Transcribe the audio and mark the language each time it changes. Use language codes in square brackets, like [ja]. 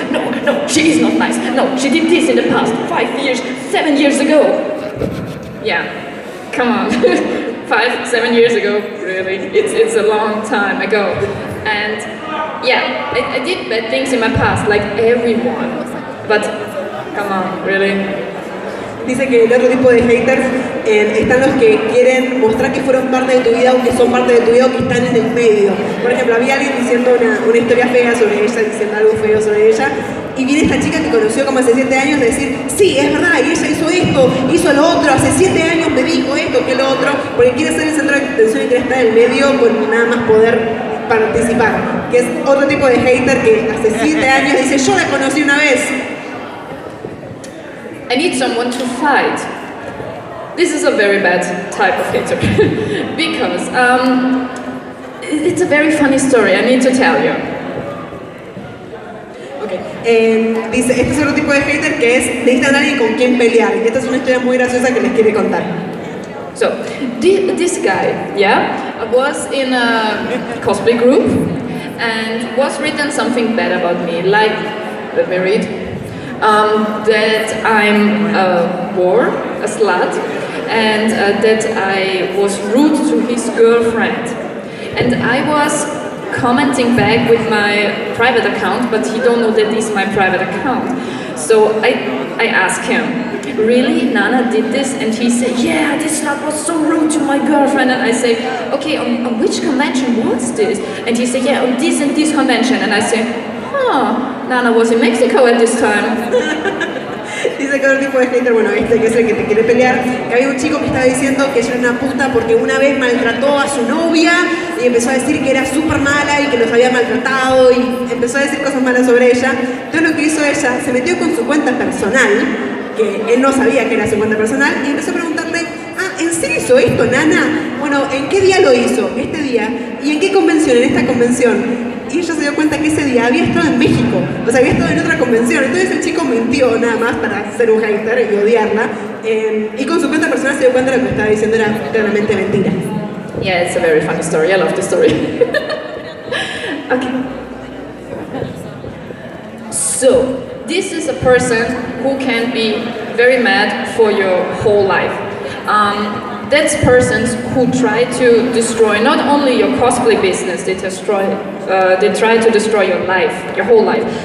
[en] No, she is not nice. No, she did this in the past, 5 years, 7 years ago. Yeah, come on. 5-7 years ago, really. It's a long time ago. And yeah, I did bad things in my past, like everyone. But come on, really. [es] Dice que el otro tipo de haters están los que quieren mostrar que fueron parte de tu vida o que son parte de tu vida o que están en el medio. Por ejemplo, había alguien diciendo una historia fea sobre ella, diciendo algo feo sobre ella, y viene esta chica que conoció como hace 7 años de decir, sí, es verdad, y ella hizo esto, hizo lo otro, hace 7 años me dijo esto, que lo otro, porque quiere ser el centro de atención y quiere estar en el medio con nada más poder participar. Que es otro tipo de hater que hace 7 años dice, yo la conocí una vez. [en] I need someone to fight. This is a very bad type of hater because it's a very funny story, I need to tell you. Okay. [es] Dice, este es otro tipo de hater que es, necesitan a alguien con quien pelear. Y esta es una historia muy graciosa que les quiere contar. [en] So, this guy, yeah, was in a cosplay group and was written something bad about me, like, let me read, that I'm a whore, a slut, and that I was rude to his girlfriend. And I was commenting back with my private account, but he don't know that this is my private account. So I asked him, really, Nana did this? And he said, yeah, this slut was so rude to my girlfriend. And I said, okay, on which convention was this? And he said, yeah, on this and this convention. And I said, Nana was in Mexico at this time. [es] Dice que otro tipo de hater, bueno, este que es el que te quiere pelear, que había un chico que estaba diciendo que ella era una puta porque una vez maltrató a su novia y empezó a decir que era súper mala y que los había maltratado y empezó a decir cosas malas sobre ella. Entonces lo que hizo ella, se metió con su cuenta personal, que él no sabía que era su cuenta personal, y empezó a preguntarle, ¿en serio hizo esto, Nana? Bueno, ¿en qué día lo hizo? Este día. ¿Y en qué convención? En esta convención. Y ella se dio cuenta que ese día había estado en México, o sea, había estado en otra convención. Entonces el chico mintió nada más para ser un hater y odiarla. Y con su cuenta personal se dio cuenta de que lo que estaba diciendo era claramente mentira. [en] Yeah, it's a very funny story. I love the story. Okay. So, this is a person who can be very mad for your whole life. That's persons who try to destroy not only your cosplay business, they try to destroy your life, your whole life.